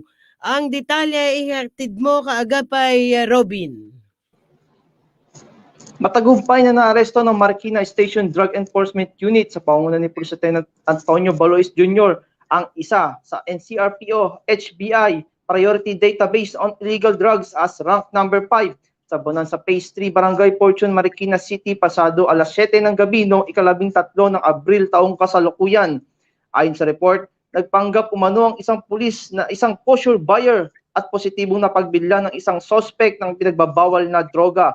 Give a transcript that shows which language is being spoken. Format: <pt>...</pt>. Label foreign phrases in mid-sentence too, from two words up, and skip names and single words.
<tl>Ang detalye ihatid mo kaagapay Robin. Matagumpay na naaresto ng Marikina Station Drug Enforcement Unit sa pangunguna ni Police Lieutenant Antonio Balois Jr. ang isa sa NCRPO</tl> <en>HBI Priority Database on Illegal Drugs</en> <tl>as rank number 5 sa Bonanza Phase 3 Barangay Fortune, Marikina City, pasado alas 7 ng gabi noong 13 ng Abril taong kasalukuyan. Ayon sa report, nagpanggap umano ang isang pulis na isang</tl> <en>kosher buyer</en> <tl>at positibong napagbila ng isang sospek ng pinagbabawal na droga.</tl>